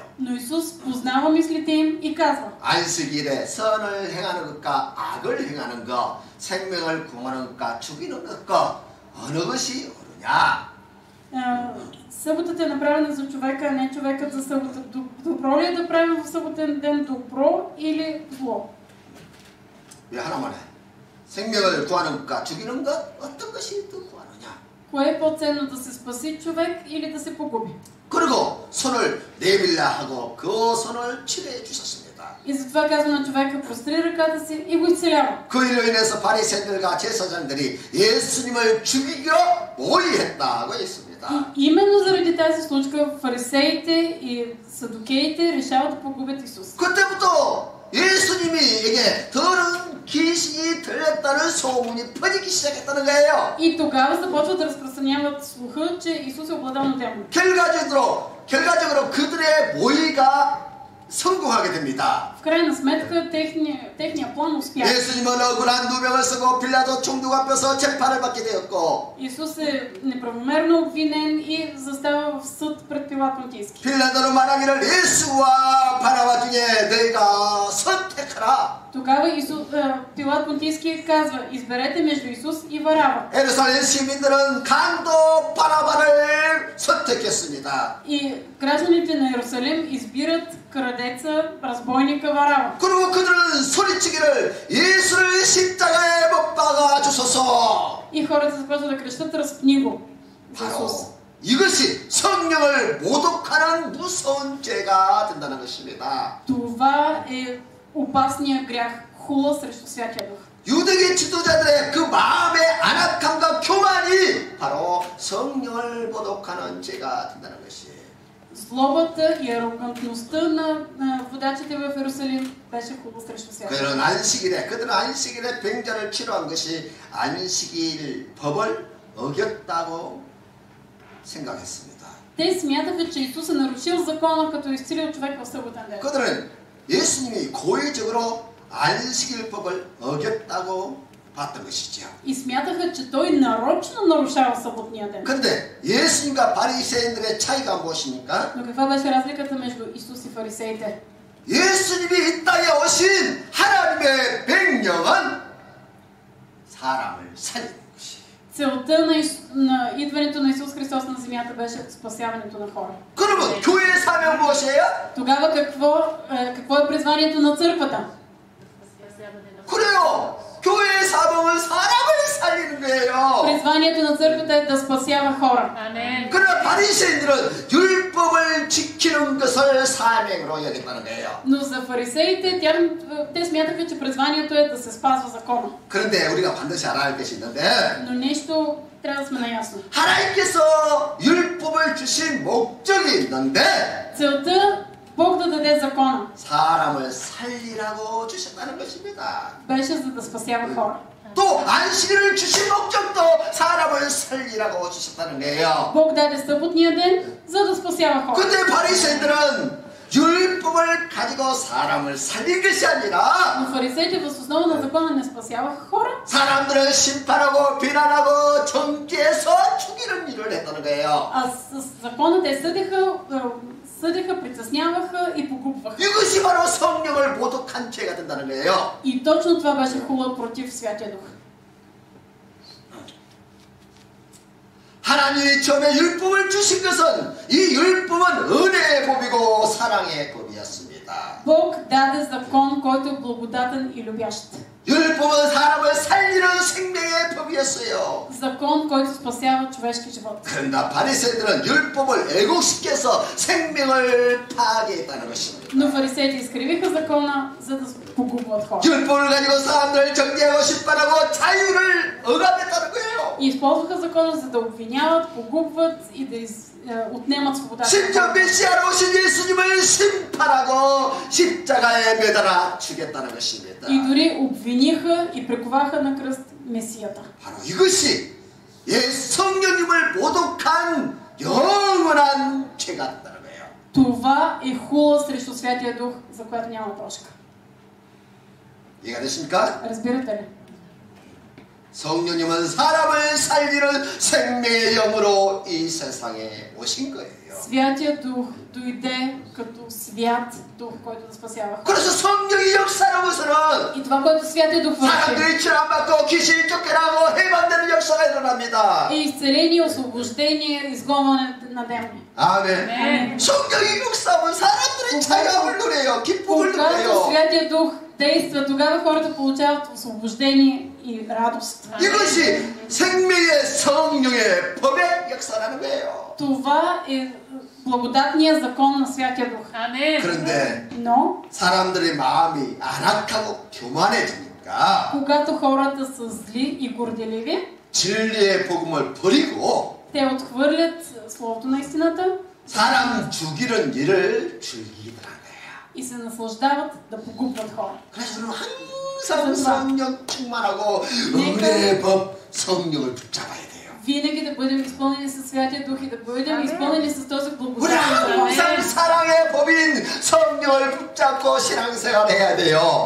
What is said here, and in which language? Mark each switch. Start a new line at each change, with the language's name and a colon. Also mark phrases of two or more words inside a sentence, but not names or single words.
Bulgarian: Но Исус познава мислите им и казва:
Korean: 안식일에 선을 행하는 것과 악을 행하는 것, 생명을 구하는 것과 죽이는 것과 어느 것이 옳으냐?
Bulgarian: Съботата е направена за човека, а не човекът за събота. Добро ли е да правим в съботен ден добро или зло?
Korean: 왜 하나만 해? 생명을 구하는 것과 죽이는 것 어떤 것이 더 구하느냐?
Bulgarian: Кое е по-ценно, да се спаси човек или да се погуби?
Korean: 그리고 손을 내밀라 하고 그 손을 치료해 주셨습니다.
Bulgarian: И затова казва на човека: простри ръката си и го изцелява.
Korean: 그 일로 인해서 바리새인들과 제사장들이 예수님을 죽이기로 모의했다고 했습니다.
Bulgarian: И именно заради тази случка фарисеите и садукеите решават да погубят Исус.
Korean: 그때부터 예수님에게 더러운 귀신이 들렸다는 소문이 퍼지기 시작했다는 거예요.
Bulgarian: И тогава започват да разпространяват слуха, че Исус е обладан от демон.
Korean: 결과적으로 그들의 모의가 성공하게 됩니다.
Bulgarian: В крайна сметка техния план успя.
Korean: 예수님은 억울한 누명을 쓰고 빌라도 총독 앞에서 재판을 받게 되었고
Bulgarian: Исус е неправомерно обвинен и застава в съд пред Пилат Понтийски.
Korean: 빌라도는 말하기를 예수와 바라바 중에 너희가 선택하라.
Bulgarian: Тогава Пилат Понтийски казва: изберете между Исус и Варава.
Korean: 예루살렘 시민들은 강도 바라바를 선택했습니다.
Bulgarian: И гражданите на Иерусалим избират крадеца, разбойника Варава.
Korean: 그리고 그들은 소리치기를 예수를 십자가에 못 박아 주소서.
Bulgarian: И хората започват да крещат: разпни го за Исус.
Korean: 바로 이것이 성령을 모독하는 무서운 죄가 된다는 것입니다.
Bulgarian: Това е опасния грях, хула срещу Святия Дух.
Korean: 유대계 지도자들의 그 마음의 안악함과 교만이 바로 성령을 모독하는 죄가 된다는 것이에요.
Bulgarian: Злобата и арогантността на водачите в Иерусалим беше хула срещу Святия Дух.
Korean: 그들은 안식일에 병자를 치료한 것이 안식일 법을 어겼다고 생각했습니다.
Bulgarian: Те смятаха, че Исус е нарушил закона, като изцелил човек в съботен ден.
Korean: 그들은 예수님이 고의적으로 안식일법을 어겼다고 봤던 것이죠.
Bulgarian: И смятаха, че той нарочно нарушава съботния ден.
Korean: 그런데 예수님과 바리새인들의 차이가 무엇입니까?
Bulgarian: Но каква беше разликата между Исус и фарисеите?
Korean: 예수님이 이 땅에 오신 하나님의 명령은 사람을 살리는 것이.
Bulgarian: Целта на идването на Исус Христос на земята беше спасяването на хора.
Korean: 그러면 교회의 사명 무엇이에요?
Bulgarian: Тогава какво е призванието на църквата?
Korean: 그래요. 교회의 사명은 사람을 살리는 거예요.
Bulgarian: Призванието на църквата е да спасява хора.
Korean: 그러나 바리새인들은 율법을 지키는 것을 사명으로 여겼다는 거예요.
Bulgarian: Но за фарисеите те смятаха, че призванието е да се спазва закона.
Korean: 그런데 우리가 반드시 알아야 할 것이 있는데
Bulgarian: Но нещо трябва да сме наясно.
Korean: 하나님께서 율법을 주신 목적이 있는데
Bulgarian: Целта Бог да даде закона
Korean: 사람을 살리라고 주셨다는 것입니다.
Bulgarian: беше за да спасява хора.
Korean: 또 안식일을 주신 목적도 사람을 살리라고 주셨다는 거예요.
Bulgarian: Бог даде съботния ден, за да спасява хора.
Korean: 근데 바리새인들은 율법을 가지고 사람을 살린 것이 아니라
Bulgarian: Но фарисеите въз основа на закона не спасяваха хора,
Korean: 사람들을 심판하고 비난하고 정죄해서 죽이는 일을 했다는 거예요.
Bulgarian: а с закона те съдиха, притесняваха и погубваха.
Korean: 이것이 바로 성령을 모독한 죄가 된다는 거예요.
Bulgarian: И точно това беше хула против Святия Дух.
Korean: 하나님이 처음에 율법을 주신 것은 이 율법은 은혜의 법이고 사랑의 법이었습니다.
Bulgarian: Бог даде закон, който е благодатен и любящ.
Korean: 율법은 사람을 살리는 생명의 법이었어요.
Bulgarian: Закон, който спасява човешки живот.
Korean: 그러나 바리새인들은 율법을 애곡시켜서 생명을 파괴했다는 것입니다.
Bulgarian: Но фарисеите изкривиха закона, за да погубват хора.
Korean: 율법을 가지고 사람들을 정죄하고 심판하고 자유를 억압했다는 거예요.
Bulgarian: И използваха закона, за да обвиняват, погубват и да отнемат свободата.
Korean: 심지어 메시아로 오신 예수님을 심판하고 십자가에 매달아 죽였다는 것입니다.
Bulgarian: И дори обвиниха и приковаха на кръст Месията.
Korean: 바로 이것이 성령님을 모독한 영원한 죄가 된다는 거예요.
Bulgarian: Това е хула срещу Святия Дух, за която няма прошка.
Korean: 이해가 되십니까?
Bulgarian: Разбирате ли?
Korean: 성령님은 사람을 살리는 생명의 영으로 이 세상에 오신 거예요.
Bulgarian: Святия Дух дойде като свят Дух, който да спасява хора.
Korean: 그래서 성령이 역사하고서는
Bulgarian: И това, което Святия Дух върши,
Korean: 사람들이 치료받고 귀신이 쫓겨나고 해방되는 역사가 일어납니다.
Bulgarian: е изцеление, освобождение, изгонване на демони.
Korean: 아멘. 성령이 역사하면 사람들이 자유함을 누려요. 기쁨을
Bulgarian: Когато
Korean: 누려요.
Bulgarian: Святия Дух действа, тогава хората получават освобождение и радост.
Korean: 이것이 생명의 성령의 법의 역사라는 거예요.
Bulgarian: Това е благодатният закон на Святия Дух.
Korean: 그런데
Bulgarian: Но,
Korean: 사람들의 마음이 안악하고 교만해지니까
Bulgarian: когато хората са зли и горделиви,
Korean: 진리의 복음을 버리고
Bulgarian: те отхвърлят Словото на истината
Korean: 사람 죽이는 일을 즐기더라고요.
Bulgarian: и се наслаждават да погубват хора.
Korean: 그래서 우리는 항상 성령 충만하고 은혜의 법 성령을 붙잡아야 돼요.
Bulgarian: Винаги да бъдем изпълнени със Святия Дух и да бъдем изпълнени с този
Korean: 우리
Bulgarian: благодатен
Korean: 항상
Bulgarian: закон.
Korean: 사랑의 법인 성령을 붙잡고 신앙생활 해야 돼요.